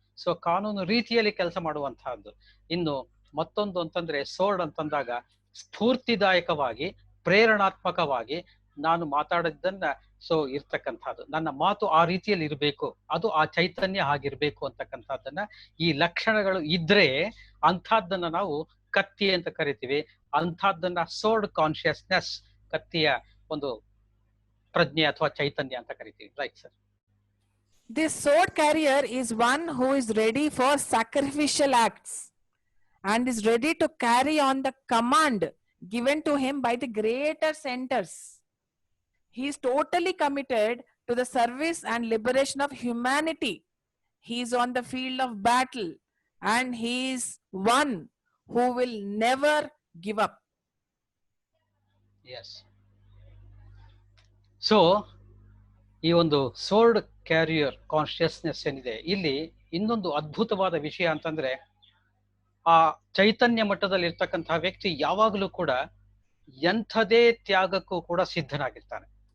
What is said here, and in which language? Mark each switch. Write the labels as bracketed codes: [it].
[kn] So ಕಾನೂನು ರೀತಿಯಲ್ಲಿ ಕೆಲಸ ಮಾಡುವಂತಹದ್ದು. ಇನ್ನು ಮತ್ತೊಂದು ಅಂತಂದ್ರೆ ಸೋರ್ಡ್ ಅಂತಂದಾಗ ಸ್ಫೂರ್ತಿದಾಯಕವಾಗಿ, ಪ್ರೇರಣಾತ್ಮಕವಾಗಿ ನಾನು ಮಾತಾಡಿದ್ದನ್ನ ಸೊ ಇರ್ತಕ್ಕಂಥದ್ದು, ನನ್ನ ಮಾತು ಆ ರೀತಿಯಲ್ಲಿ ಇರಬೇಕು, ಅದು ಆ ಚೈತನ್ಯ ಆಗಿರ್ಬೇಕು ಅಂತಕ್ಕಂಥದ್ದನ್ನ, ಈ ಲಕ್ಷಣಗಳು ಇದ್ರೆ ಅಂಥದ್ದನ್ನ ನಾವು ಕತ್ತಿ ಅಂತ ಕರಿತೀವಿ. ಅಂಥದ್ದನ್ನ ಸೋರ್ಡ್ ಕಾನ್ಶಿಯಸ್ನೆಸ್, ಕತ್ತಿಯ ಒಂದು ಪ್ರಜ್ಞೆ ಅಥವಾ ಚೈತನ್ಯ ಅಂತ ಕರಿತೀವಿ. [en] Right sir. This sword carrier is one who is ready for sacrificial acts and is ready to carry on the command given to him by the greater centers. He is totally committed to the service and liberation of humanity. He is on the field of battle and he is one who will never give up. Yes. [kn] So ಈ ಒಂದು sword carrier consciousness ಏನಿದೆ, ಇಲ್ಲಿ ಇನ್ನೊಂದು ಅದ್ಭುತವಾದ ವಿಷಯ ಅಂತಂದ್ರೆ, ಆ ಚೈತನ್ಯ ಮಟ್ಟದಲ್ಲಿ ಇರ್ತಕ್ಕಂತಹ ವ್ಯಕ್ತಿ ಯಾವಾಗಲೂ ಕೂಡ ಎಂಥದೇ ತ್ಯಾಗಕ್ಕೂ ಕೂಡ ಸಿದ್ಧನಾಗಿರ್ತಾನೆ.